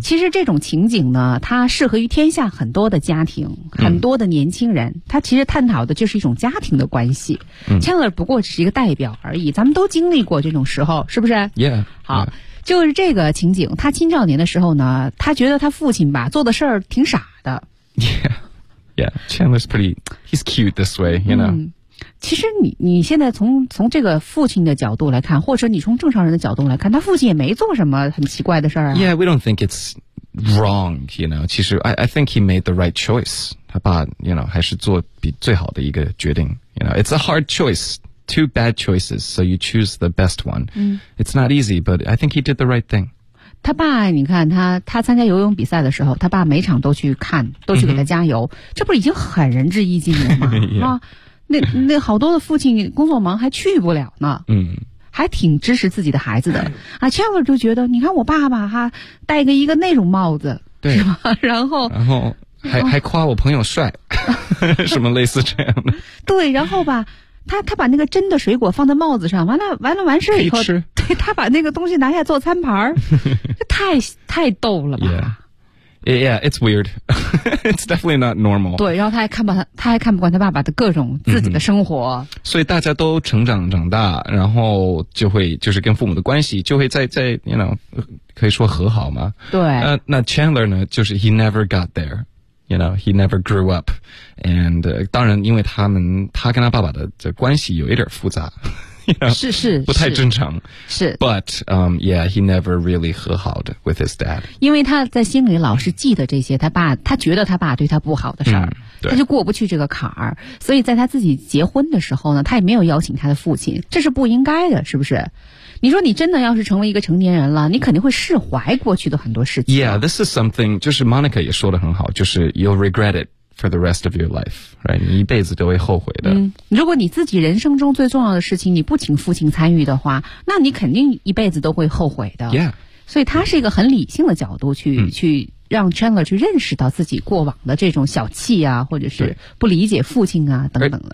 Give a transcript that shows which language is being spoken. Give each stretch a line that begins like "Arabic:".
Chinese: 其实这种情景呢，它适合于天下很多的家庭，很多的年轻人。 Mm. 它其实探讨的就是一种家庭的关系。 Mm. Chandler 不过只是一个代表而已，咱们都经历过这种时候，是不是？Yeah，好。Yeah. 就是这个情景，他青少年的时候呢，他觉得他父亲吧做的事儿挺傻的。
English: Yeah, Chandler's pretty, he's cute this way, you know.、嗯、
Chinese: 其实你现在从这个父亲的角度来看，或者你从正常人的角度来看，他父亲也没做什么很奇怪的事儿、啊。
English: Yeah, we don't think it's wrong, you know.
Chinese: 其实
English: I think he made the right choice.
Chinese: 他爸 you know, 还是做比最好的一个决定。
English: You know, it's a hard choice. Two bad choices, so you choose the best one.、嗯、 It's not easy, but I think he did the right thing.
Chinese: 他爸，你看他参加游泳比赛的时候，他爸每场都去看，都去给他加油。Mm-hmm. 这不是已经很仁至义尽了吗？ yeah. 那好多的父亲工作忙还去不了呢。嗯，还挺支持自己的孩子的啊。 Chandler 就觉得，你看我爸爸哈，戴个一个那种帽子，对，是吧？然后还夸我朋友帅，什么类似这样的。对，然后吧。他把那个真的水果放在帽子上，完了完事以后，可以吃，对，他把那个东西拿下做餐盘儿，太逗了吧。
English: Yeah, it's weird. It's definitely not normal.
Chinese: 对，然后他还看不惯他爸爸的各种自己的生活。 Mm-hmm. 所以大家都长大，然后就会就是跟父母的关系就会在 you know, 可以说和好吗？对。那 Chandler 呢，就是
English: he never got there. You know, he never grew up.
Chinese: And, 当然因为他跟他爸爸的这关系有一点复杂。 You know, 是不太正常。是。
English: But, yeah, he never really
Chinese: 和好的
English: with his dad.
Chinese: 因为他在心里老是记得这些他觉得他爸对他不好的事儿、嗯。他就过不去这个坎儿。所以在他自己结婚的时候呢，他也没有邀请他的父亲。这是不应该的，是不是？你说你真的要是成为一个成年人了，你肯定会释怀过去的很多事情。
English: Yeah, this is something,
Chinese: 就是 Monica 也说得很好，就是
English: you'll regret it for the rest of your life, right?
Chinese: 你一辈子都会后悔的。嗯，如果你自己人生中最重要的事情你不请父亲参与的话，那你肯定一辈子都会后悔的。 Yeah. 所以他是一个很理性的角度去让 Chandler 去认识到自己过往的这种小气啊，或者是不理解父亲啊等等的。